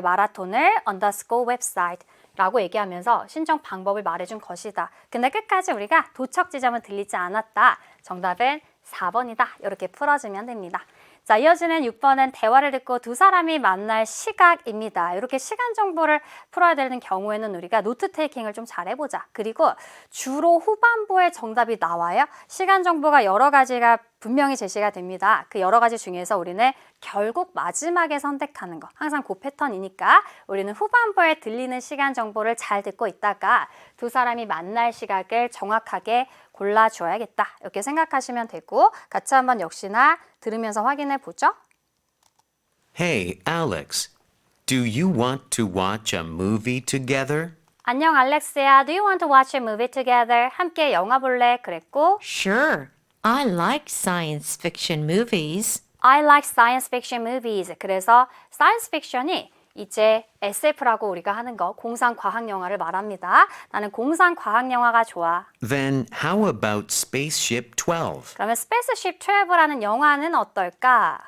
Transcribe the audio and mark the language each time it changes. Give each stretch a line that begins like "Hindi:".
Korean: 마라톤을
English: on the school website.
Korean: 라고 얘기하면서 신청 방법을 말해준 것이다. 근데 끝까지 우리가 도착 지점은 들리지 않았다. 정답은 4번이다. 이렇게 풀어주면 됩니다. 자, 이어지는 6번은 대화를 듣고 두 사람이 만날 시각입니다. 이렇게 시간 정보를 풀어야 되는 경우에는 우리가 노트 테이킹을 좀 잘해보자. 그리고 주로 후반부에 정답이 나와요. 시간 정보가 여러 가지가 분명히 제시가 됩니다. 그 여러 가지 중에서 우리는 결국 마지막에 선택하는 거. 항상 그 패턴이니까 우리는 후반부에 들리는 시간 정보를 잘 듣고 있다가 두 사람이 만날 시각을 정확하게 골라줘야겠다. 이렇게 생각하시면 되고 같이 한번 역시나 들으면서 확인해 보죠.
English: Hey, Alex, do you want to watch a movie together?
Korean: 안녕 알렉스야.
English: Do you want to watch a movie together?
Korean: 함께 영화 볼래? 그랬고
English: Sure, I like science fiction movies. I like science fiction movies.
Korean: 그래서 science fiction이 이제 SF라고 우리가 하는 거 공상 과학 영화를 말합니다. 나는 공상 과학 영화가 좋아.
English: Then how about Spaceship 12?
Korean: 그러면 Spaceship 12라는 영화는 어떨까?